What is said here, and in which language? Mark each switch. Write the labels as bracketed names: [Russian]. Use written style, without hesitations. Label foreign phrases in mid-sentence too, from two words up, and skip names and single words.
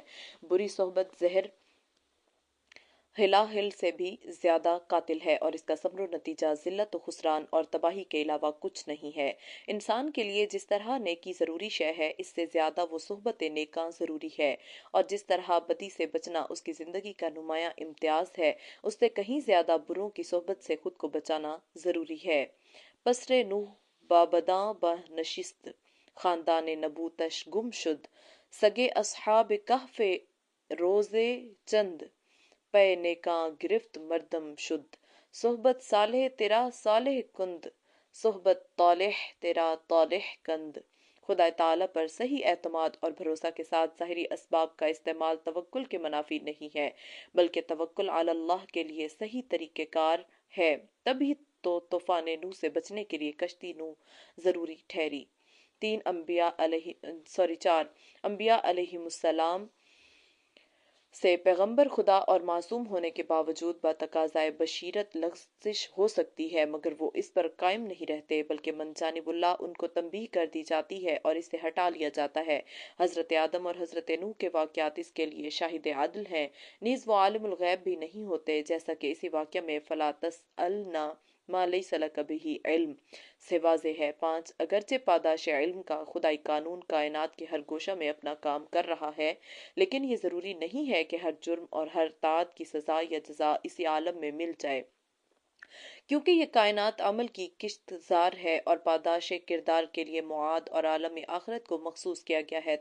[Urdu] بری صحبت زہر ہلاہل سے بھی زیادہ قاتل ہے، اور اس کا ثمر و نتیجہ ذلت و خسران اور تباہی کے علاوہ کچھ نہیں ہے۔ انسان کے لیے جس طرح نیکی ضروری شے ہے، اس سے زیادہ وہ صحبت نیکاں ضروری ہے، اور جس طرح بدی سے بچنا اس کی زندگی کا نمایاں امتیاز ہے، اس سے کہیں زیادہ بروں کی صحبت سے خود کو بچانا ضروری ہے۔ [Persian] پسر نوح بابداں بہ نشست، خاندان نبوتش گم شد، سگے اصحاب کہف روزے چند، پے نیکاں گرفت مردم شد، صحبت صالح تیرا صالح کند، صحبت طالح تیرا طالح کند۔ [Urdu] خدا تعالیٰ پر صحیح اعتماد اور بھروسہ کے ساتھ ظاہری اسباب کا استعمال توکل کے منافی نہیں ہے، بلکہ توکل علی اللہ کے لیے صحیح طریقہ کار ہے، تبھی تو طوفان نوح سے بچنے کے لیے کشتی نوح ضروری ٹھہری۔ چار، انبیاء علیہم السلام سے پیغمبر خدا اور معصوم ہونے کے باوجود بتقاضائے بشریت لغزش ہو سکتی ہے، مگر وہ اس پر قائم نہیں رہتے، بلکہ من جانب اللہ ان کو تنبیہ کر دی جاتی ہے اور اس سے ہٹا لیا جاتا ہے۔ حضرت آدم اور حضرت نوح کے واقعات اس کے لیے شاہد عدل ہیں، نیز وہ عالم الغیب بھی نہیں ہوتے، جیسا کہ اسی واقعہ میں [Arabic] فَلَا تَسْأَلْنَا مَا لَيْسَ لَكَ بِهِ علم [Urdu] سے واضح ہے۔ پانچ، اگرچہ پاداش علم کا خدائی قانون کائنات کے ہر گوشہ میں اپنا کام کر رہا ہے، لیکن یہ ضروری نہیں ہے کہ ہر جرم اور ہر طاعت کی سزا یا جزا اسی عالم میں مل جائے، کیونکہ یہ کائنات عمل کی کشت زار ہے اور پاداش کردار کے لیے معاد اور عالم آخرت کو مخصوص کیا گیا ہے۔